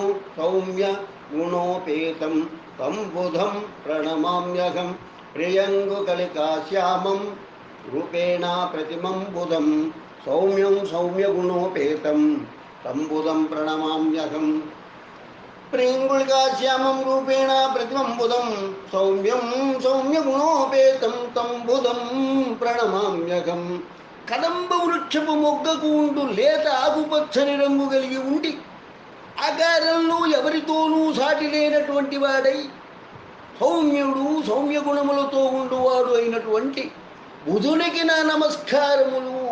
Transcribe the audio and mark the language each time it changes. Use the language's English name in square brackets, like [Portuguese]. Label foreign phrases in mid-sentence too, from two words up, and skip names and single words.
[Sanskrit] सौम्यगुणोपेतं तं बुधं प्रणमाम्यहं प्रियङ्गुकलिकाश्यामं रूपेण प्रतिमं बुधं सौम्यं सौम्यगुणोपेतं तं बुधं प्रणमाम्यहं प्रियङ्गुकलिकाश्यामं रूपेण प्रतिमं बुधं सौम्यं सौम्यगुणोपेतं तं बुधं ప్రణమామ్యహం [Telugu] కదంబ వృక్షపు మొగ్గకు ఉండు లేత ఆకుపచ్చని రంగు కలిగి ఉండి ఆకారంలో ఎవరితోనూ సాటి లేనటువంటి వాడై సౌమ్యుడు సౌమ్య గుణములతో ఉండువాడు అయినటువంటి బుధునికి నా నమస్కారములు.